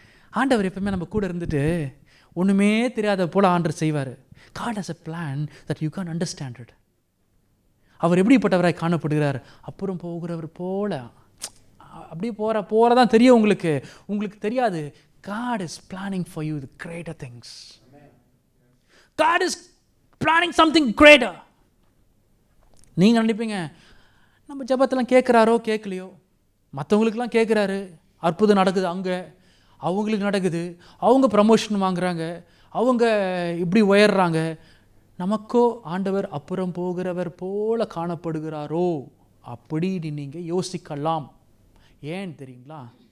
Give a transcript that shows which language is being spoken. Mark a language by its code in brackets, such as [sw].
[ta] ஆண்டவர் எப்பவுமே நம்ம கூட இருந்துட்டு ஒன்றுமே தெரியாத போல ஆண்டவர் செய்வார். [en] God has a plan that you can't understand it. [ta] அவர் எப்படிப்பட்டவராய் காணப்படுகிறார்? அப்புறம் போகிறவர் போல. அப்படியே போகிறதான் தெரியும் உங்களுக்கு தெரியாது. [en] God is planning for you the greater things. God is planning something greater. [ta] நீங்கள் நினைப்பீங்க நம்ம ஜெபத்தெல்லாம் கேட்குறாரோ கேட்கலையோ, மற்றவங்களுக்கெல்லாம் கேட்குறாரு, அற்புதம் நடக்குது, அங்கே அவங்களுக்கு நடக்குது, அவங்க ப்ரமோஷன் வாங்குறாங்க, அவங்க இப்படி உயர்றாங்க. நமக்கோ ஆண்டவர் அப்புறம் போகிறவர் போல காணப்படுகிறாரோ அப்படின்னு நீங்கள் யோசிக்கலாம். ஏன் தெரியுங்களா?